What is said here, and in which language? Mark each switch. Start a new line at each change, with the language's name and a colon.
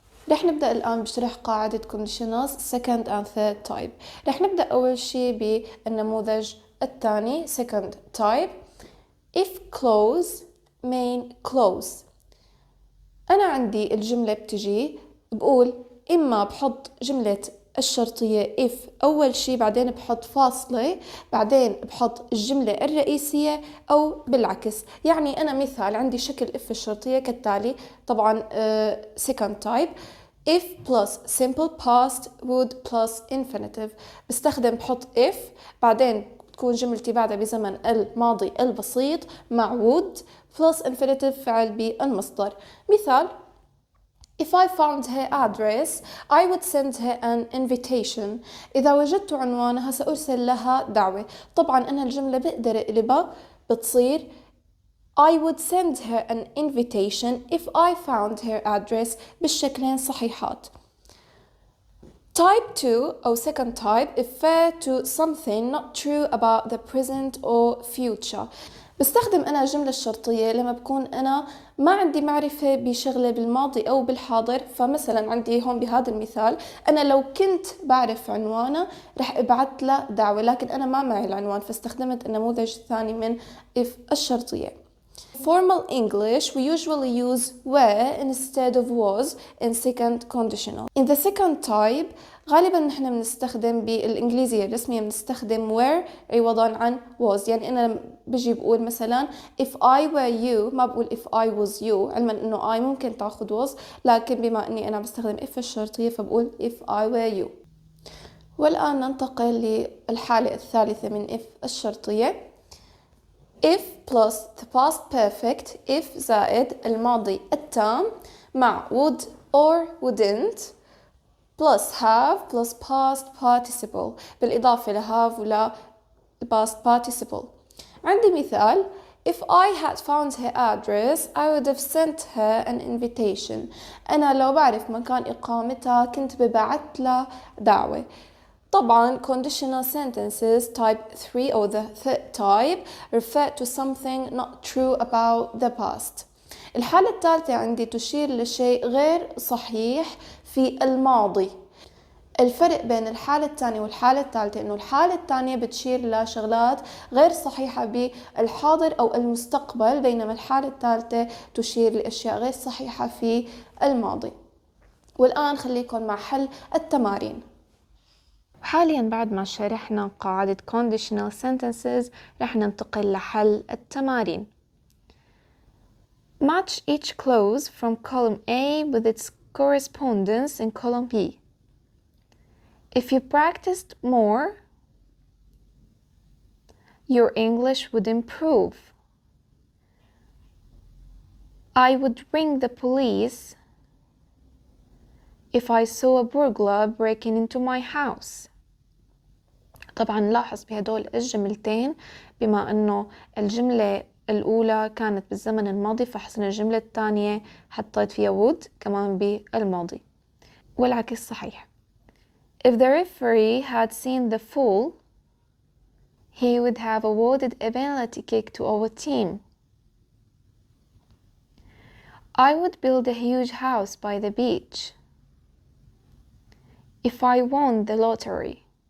Arabic: رح نبدأ الآن بشرح قاعدة
English: conditionals second and third type.
Arabic: رح نبدأ أول شي بالنموذج الثاني
English: second type. if close main close.
Arabic: أنا عندي الجملة بتجي بقول إما بحط جملة الشرطية if أول شي بعدين بحط فاصلة بعدين بحط الجملة الرئيسية أو بالعكس. يعني أنا مثال عندي شكل if الشرطية كالتالي.
English: طبعا second type if plus simple past would plus infinitive.
Arabic: بستخدم بحط if بعدين تكون جملتي بعدها بزمن الماضي البسيط مع
English: would plus infinitive
Arabic: فعل بالمصدر. مثال
English: If I found her address, I would send her an invitation.
Arabic: إذا وجدت عنوانها سأرسل لها دعوة. طبعا أنا الجملة بقدر أقلبها بتصير
English: I would send her an invitation if I found her address
Arabic: بالشكلين صحيحات.
English: Type 2 أو second type refer to something not true about the present or future.
Arabic: بستخدم أنا الجملة الشرطية لما بكون أنا ما عندي معرفة بشغلة بالماضي أو بالحاضر. فمثلا عندي هون بهذا المثال أنا لو كنت بعرف عنوانه رح أبعت له دعوة، لكن أنا ما معي العنوان، فاستخدمت النموذج الثاني من if الشرطية.
English: Formal English, we usually use were instead of was in second conditional. In the second type,
Arabic: غالبا نحن بنستخدم بالإنجليزية الرسمية بنستخدم were عوضا عن was. يعني أنا بجي بقول مثلا
English: if I were you،
Arabic: ما بقول
English: if I was you،
Arabic: علما إنه I ممكن تاخد was، لكن بما إني أنا بستخدم if الشرطية فبقول if I were you. والآن ننتقل للحالة الثالثة من if الشرطية.
English: if plus the past perfect
Arabic: if زائد الماضي التام مع
English: would or wouldn't plus have plus past participle
Arabic: بالإضافة ل
English: have ولا past participle.
Arabic: عندي مثال
English: if I had found her address I would have sent her an invitation.
Arabic: أنا لو بعرف مكان إقامتها كنت ببعت لها دعوة.
English: طبعا conditional sentences type 3 or the third type refer to something not true about the past.
Arabic: الحالة الثالثة عندي تشير لشيء غير صحيح في الماضي. الفرق بين الحالة الثانية والحالة الثالثة إنه الحالة الثانية بتشير لشغلات غير صحيحة بالحاضر أو المستقبل، بينما الحالة الثالثة تشير لأشياء غير صحيحة في الماضي. والآن خليكم مع حل التمارين. حاليا بعد ما شرحنا قاعدة
English: conditional sentences
Arabic: رح ننتقل لحل التمارين.
English: Match each clause from column A with its correspondence in column B. If you practiced more, your English would improve. I would ring the police if I saw a burglar breaking into my house.
Arabic: طبعا نلاحظ بهدول الجملتين بما أنه الجملة الأولى كانت بالزمن الماضي فحسن الجملة الثانية حطيت فيها would كمان بالماضي، والعكس صحيح.
English: If the referee had seen the foul, he would have awarded a penalty kick to our team. I would build a huge house by the beach if I won the lottery.